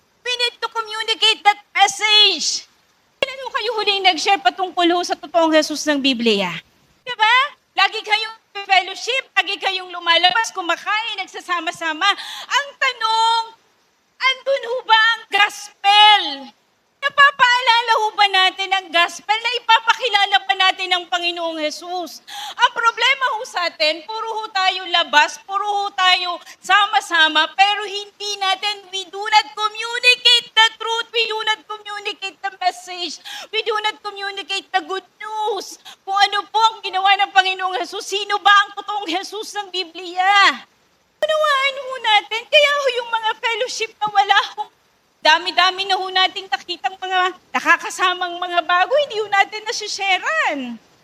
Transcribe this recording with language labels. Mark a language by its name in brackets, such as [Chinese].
[English] We need to communicate that message. [Filipino] Kailan ho kayo huling nag-share patungkol ho sa totoong Jesus ng Biblia? Diba? Lagi kayong fellowship, lagi kayong lumalabas, kumakain, nagsasama-sama. Ang tanong, andun ho ba ang gospel? Napapaalala ho ba natin ang gospel na ipapakilala pa natin ang Panginoong Jesus? Ang problema ho sa atin, puro ho tayo labas, puro ho tayo sama-sama, pero hindi natin, [English] we do not communicate the truth. We do not communicate the message. We do not communicate the good news. [Filipino] Kung ano po ang ginawa ng Panginoong Jesus, sino ba ang totoong Jesus ng Biblia? Unawaan ho natin, kaya ho yung mga fellowship na wala ho. Dami-dami na ho nating nakitang mga nakakasamang mga bago, hindi ho natin nasisharean.